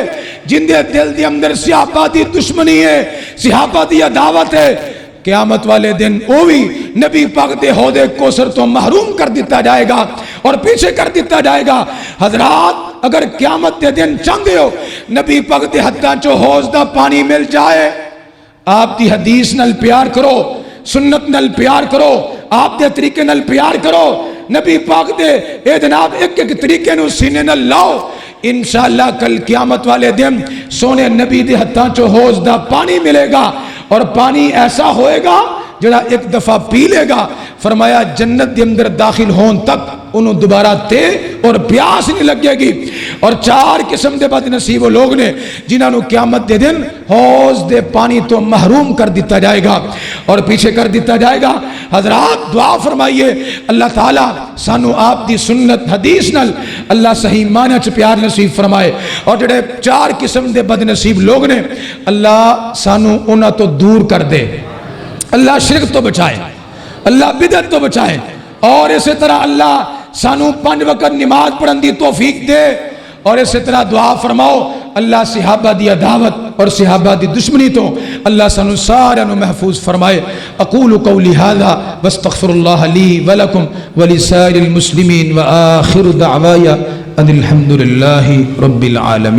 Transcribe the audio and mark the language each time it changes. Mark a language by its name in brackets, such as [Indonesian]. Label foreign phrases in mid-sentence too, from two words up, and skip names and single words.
[Punjabi] جن دے دل دی اندر صحابہ دی دشمنی ہے، صحابہ دی عداوت ہے، قیامت والے دن وہ بھی نبی پاک دے حوض کوثر تو محروم کر دیتا جائے گا اور پیچھے کر دیتا جائے گا۔ حضرات اگر قیامت دے دن چاہتے ہو نبی پاک دے ہتھاں چو حوض دا پانی مل جائے، آپ دی حدیث نال پیار کرو، سنت نال پیار کرو، آپ دے طریقے نال پیار کرو، نبی پاک دے اے جناب ایک ایک طریقے نو سینے نال لاؤ، انشاءاللہ کل قیامت والے دن سونے نبی دے ہتھاں چو حوض دا پانی ملے گا اور پانی ایسا ہوئے گا جڑا ایک دفعہ پی لے گا۔ فرمایا جنت دے اندر داخل ہون تک انہوں دوبارہ تے اور پیاس نہیں لگے گی۔ اور 4 قسم دے بد نصیب لوگ نے جنہاں نو قیامت دے دن حوض دے پانی تو محروم کر دیتا جائے گا اور پیچھے کر دیتا جائے گا۔ حضرات دعا فرمائیے اللہ تعالیٰ سانو آپ دی سنت حدیث نال اللہ صحیح معنی چ پیار نصیب فرمائے، اور جڑے 4 قسم دے بد نصیب لوگ نے اللہ سانو انہاں تو دور کر دے، اللہ شرک تو بچائے، اللہ بدعت تو بچائے، اور اسی طرح اللہ سانو 5 وقت نماز پڑھن دی توفیق دے، اور اسی طرح دعا فرماؤ اللہ صحابہ دی عداوت اور صحابہ دی دشمنی تو اللہ سانو سارے نو محفوظ فرمائے۔ [Arabic] اقول قولی ھذا واستغفر اللہ لی ولکم ولسائر المسلمین وآخر دعوایا ان الحمد للہ رب العالمین۔